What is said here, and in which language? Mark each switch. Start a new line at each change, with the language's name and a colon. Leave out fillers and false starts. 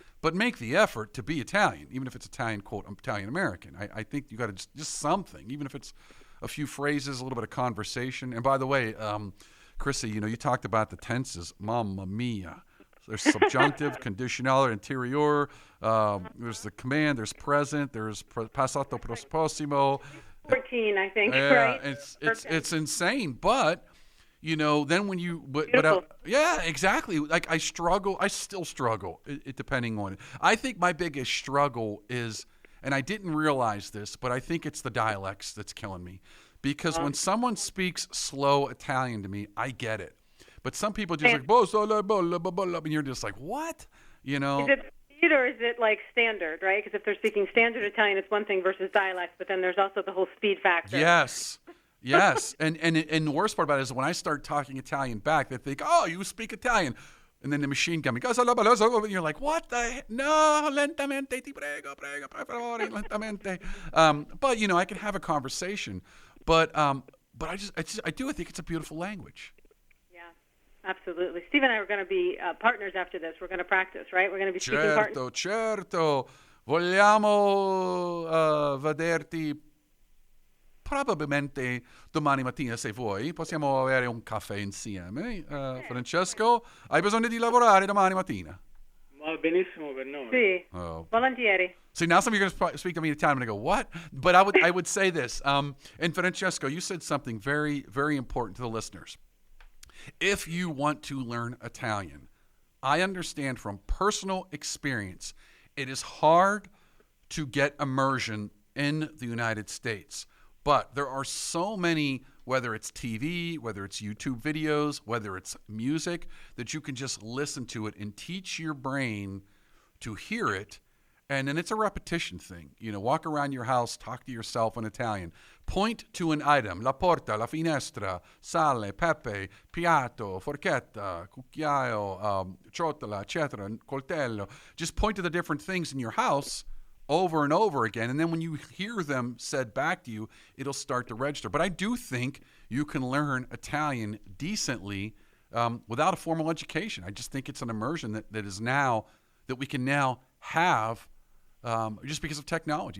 English: But make the effort to be Italian, even if it's Italian, quote, Italian American. I think you got to just something, even if it's a few phrases, a little bit of conversation. And by the way, Chrissy, you talked about the tenses. Mamma mia. There's subjunctive, conditional, interior. There's the command. There's present. There's passato prossimo. 14, I think, yeah, right? It's insane. But then when you yeah, exactly. Like I still struggle. Depending on it. I think my biggest struggle is, and I didn't realize this, but I think it's the dialects that's killing me. Because when someone speaks slow Italian to me, I get it. But some people just and you're just like, what? Is it speed or is it like standard, right? Because if they're speaking standard Italian, it's one thing versus dialect, but then there's also the whole speed factor. Yes. And the worst part about it is when I start talking Italian back, they think, oh, you speak Italian. And then the machine gun goes, and you're like, what the heck?
Italian: No, lentamente, ti prego, per favore, lentamente.
English: But, I can have a conversation. But I do think it's a beautiful language. Absolutely. Steve and I are going to be partners after this. We're going to practice, right? We're going to be speaking partners.
Italian: Certo. Vogliamo vederti probabilmente domani mattina, se vuoi. Possiamo avere un caffè insieme. Francesco, hai bisogno di lavorare domani mattina? Va benissimo per noi. Sì, volentieri.
English: See, now some of you are going to speak to me in Italian. I'm going to go, what? But I would say this. And Francesco, you said something very, very important to the listeners. If you want to learn Italian, I understand from personal experience, it is hard to get immersion in the United States. But there are so many, whether it's TV, whether it's YouTube videos, whether it's music, that you can just listen to it and teach your brain to hear it. And then it's a repetition thing. Walk around your house, talk to yourself in Italian. Point to an item.
Italian: La porta, la finestra, sale, pepe, piatto, forchetta, cucchiaio, ciotola, eccetera, coltello.
English: Just point to the different things in your house over and over again. And then when you hear them said back to you, it'll start to register. But I do think you can learn Italian decently without a formal education. I just think it's an immersion that we can now have just because of technology.